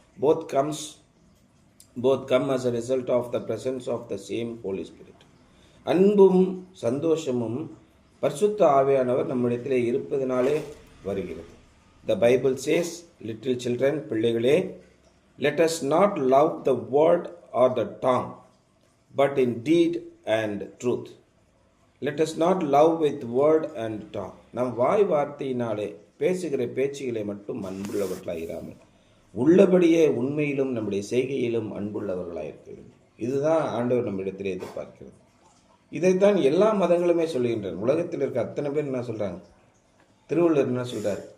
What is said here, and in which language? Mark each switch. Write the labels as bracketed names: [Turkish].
[English] Both come as a result of the presence of the same Holy Spirit. [Tamil] அன்பும் சந்தோஷமும் பரிசுத்த ஆவியானவர் நம்மிடத்திலே இருப்பதனாலே வருகிறது. [English] The Bible says, little children, [Tamil] பிள்ளைகளே, [English] let us not love the word or the tongue, but in deed and truth. Let us not love with word and tongue. [Tamil] நம் வாய் வார்த்தையினாலே பேசுகிற பேச்சுகளை மட்டும் அன்புள்ளவர்களாயிராமல் உள்ளபடியே உண்மையிலும் நம்முடைய செய்கையிலும் அன்புள்ளவர்களாயிருக்க வேண்டும். இதுதான் ஆண்டவர் நம்மிடத்திலே எதிர்பார்க்கிறது. இதைத்தான் எல்லா மதங்களுமே சொல்லுகின்றன. உலகத்தில் இருக்க அத்தனை பேர் என்ன சொல்றாங்க? திருவள்ளுவர் என்ன சொல்றார்?